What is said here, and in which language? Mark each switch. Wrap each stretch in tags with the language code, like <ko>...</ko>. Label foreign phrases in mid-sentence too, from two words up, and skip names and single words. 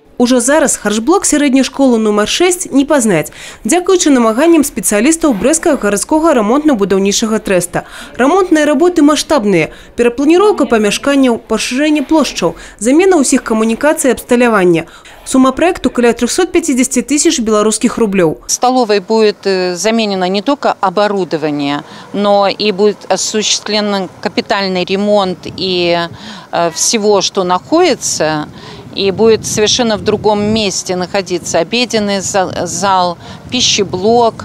<be>Уже зараз харчблок сярэдняй школы номер 6 не пазнаць, дзякуючы намаганням спецыялістаў брэсцкага гарадскога рамонтна-будаўнічага трэста. Рамонтныя работы маштабныя, перапланіроўка памяшканняў, пашырэнне плошчаў, замена ўсіх камунікацый і абсталявання.</be> <ru>Сумма проекту каля 350 тысяч белорусских рублей. В столовой будет заменено не только оборудование, но и будет осуществлен капитальный ремонт и всего, что находится. И будет совершенно в другом месте находиться обеденный зал, пищеблок.</ru>